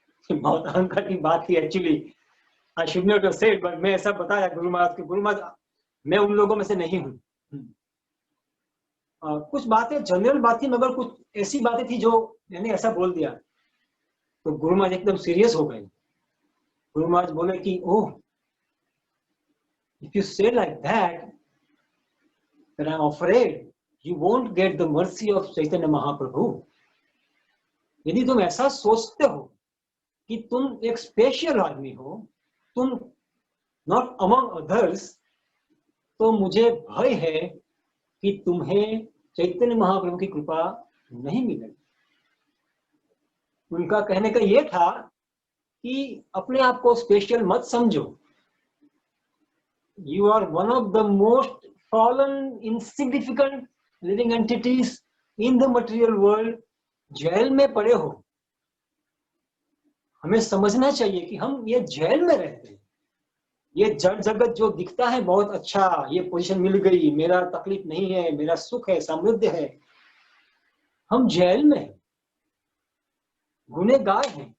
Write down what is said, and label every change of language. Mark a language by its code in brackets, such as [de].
[hi] बहुत अहंकार की बात थी actually, [en] I should not have said, [hi] but मैं ऐसा बताया गुरु महाराज को, गुरु महाराज मैं उन लोगों में से नहीं हूँ. कुछ बातें जनरल बात थी, मगर कुछ ऐसी बातें थी जो मैंने ऐसा बोल दिया तो गुरु महाराज एकदम सीरियस हो गए. गुरु महाराज बोले कि ओह, [en] if you say like that, that I'm afraid you won't get the mercy of Chaitanya Mahaprabhu. [hi] यदि तुम ऐसा सोचते हो कि तुम एक स्पेशल आदमी हो, तुम [en] not among others, [hi] तो मुझे भय है कि तुम्हें चैतन्य महाप्रभु की कृपा नहीं मिलेगी। उनका कहने का ये था कि अपने आप को स्पेशल मत समझो। [en] You are one of the most fallen, insignificant living entities in the material world. [hi] Jail में पड़े हो। हमें समझना चाहिए कि हम ये जेल में रहते हैं। ये जड़ जगत जो दिखता है बहुत अच्छा, ये पोजीशन मिल गई, मेरा तकलीफ नहीं है, मेरा सुख है, समृद्धि है, हम जेल में हैं, गुनहगार हैं।